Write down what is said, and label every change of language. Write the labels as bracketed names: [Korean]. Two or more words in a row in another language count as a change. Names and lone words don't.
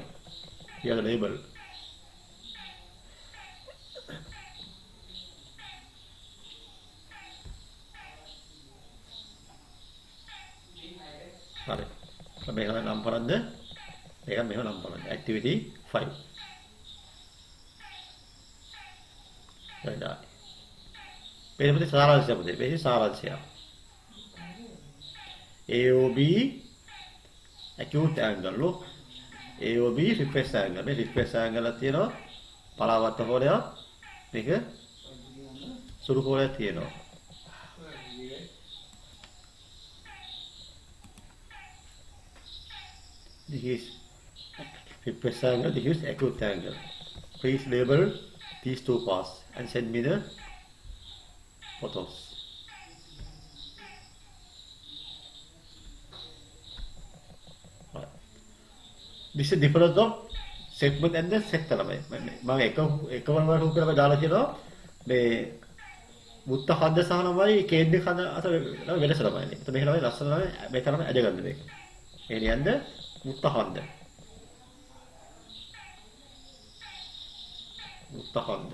[Sinhala] ඊළඟ ලේබල්. හරි. මේක නම් බලන්න. මේක මෙහෙම නම් බලන්න. [English] activity 5. right. [Sinhala] මේකේ සාරාංශය පුතේ. මේකේ සාරාංශය. [English] AOB acute angle look. AOB reflex angle. මේ reflex angle [Sinhala] එක තියෙනවා. පරාවර්ත කෝණයක්. මේක සුළු කෝණයක් තියෙනවා. [English] This is reflex angle. This is acute angle. Please label these two parts and send me the photos. Right. This is difference of segment and the sector. [Sinhala] මම එකවරම රූපයක් දාලා කියනවා මේ මුත්ත ඛණ්ඩ සහ ළමයි කේන්ද්‍රික ඛණ්ඩ අතර වෙනස ළමයි. ඒත් මේක ළමයි ලස්සන ළමයි මේක ළමයි අදගන්න මේක. ඒ කියන්නේ මුත්ත ඛණ්ඩ. මුත්ත ඛණ්ඩ.